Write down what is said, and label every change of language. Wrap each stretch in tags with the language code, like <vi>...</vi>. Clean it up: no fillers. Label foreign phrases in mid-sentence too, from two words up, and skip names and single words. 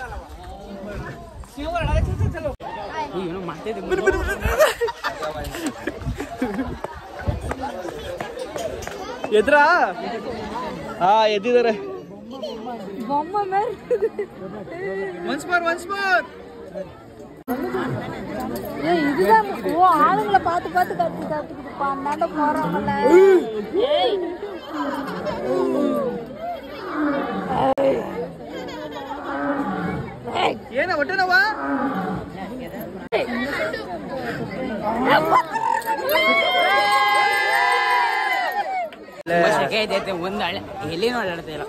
<kn>ಎದ್ರಾ? ಹಾ ಎದ್ದಿದ್ದಾರೆ.</kn> <en>once more</en> <ta>ஆளுங்களை பார்த்து பார்த்து கத்து கத்துக்கிட்டுப்பா. அண்ணாண்ட போறவங்கள</ta> <kn>ಏನ ಹೊಟ್ಟೆ ನೋವಾ? ಒಂದು ಎಲೆನೂ ಅಲ್ಲಾಡ್ತಿಲ್ಲ.</kn>